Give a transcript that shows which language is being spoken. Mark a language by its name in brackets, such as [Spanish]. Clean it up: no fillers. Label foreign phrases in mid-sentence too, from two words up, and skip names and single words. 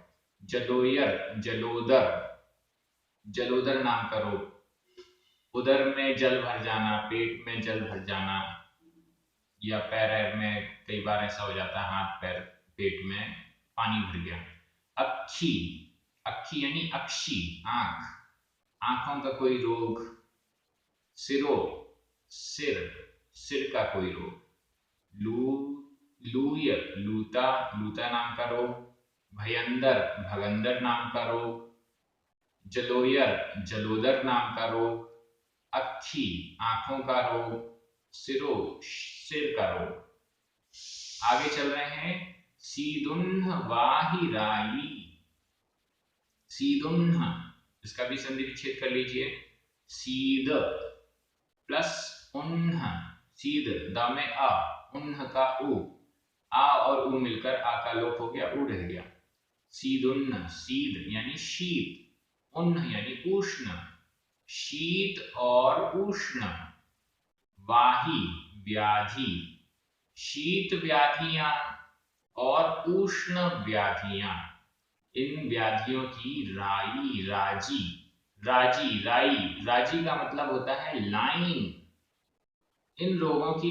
[Hindi] जलोयर, जलोदर, जलोदर नाम का रोग, उदर में जल भर जाना, पेट में जल भर जाना, या पैर में कई बार ऐसा हो जाता है, हाथ पैर पेट में पानी भर गया। अक्षी, अक्षी यानी अक्षी, आंख, आंखों का कोई रोग। सिरो, सिर, सिर का कोई रोग। लू, लूय, लूता, लूता नाम का रोग। भयंदर, भगंदर नाम का रोग। जलोयर, जलोदर नाम का रोग। अक्षी, आंखों का रोग। सिरो, सिर का रोग। आगे चल रहे हैं, सीदुन्ह वाहिराई, सीदुन्ह, इसका भी संधि विच्छेद कर लीजिए, सीद प्लस उन्ह, सीद, द में अ, उन्ह का उ, आ और उ मिलकर आ का लोप हो गया, उ रह गया। सीदुन्ह, सीद यानी शीत, उन्ह यानी उष्ण, शीत और उष्ण। वाही, व्याधि, शीत व्याधियां और उष्ण व्याधियां, इन व्याधियों की राई, राजी, राजी, राई, राजी का मतलब होता है लाइन, इन रोगों की